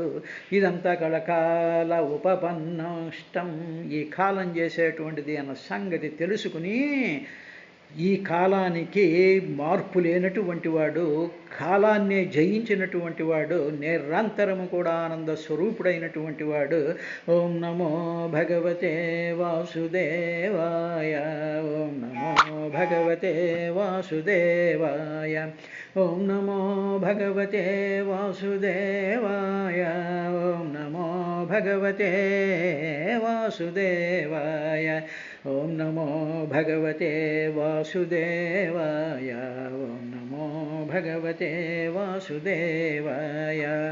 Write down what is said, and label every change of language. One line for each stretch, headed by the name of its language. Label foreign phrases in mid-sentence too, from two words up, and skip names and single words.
Telugu: ఇదంతా కళకాల ఉపపన్నష్టం, ఈ కాలం చేసేటువంటిది అన్న సంగతి తెలుసుకుని ఈ కాలానికి మార్పు లేనటువంటి వాడు, కాలాన్నే జయించినటువంటి వాడు, నిరంతరము కూడా ఆనంద స్వరూపుడైనటువంటి వాడు.
Sanskrit: ఓం నమో భగవతే వాసుదేవాయ, ఓం నమో భగవతే వాసుదేవాయ, ఓం నమో భగవతే వాసుదేవాయ, ఓం నమో భగవతే వాసుదేవాయ, ఓం నమో భగవతే వాసుదేవాయ, ఓం నమో భగవతే వాసుదేవాయ,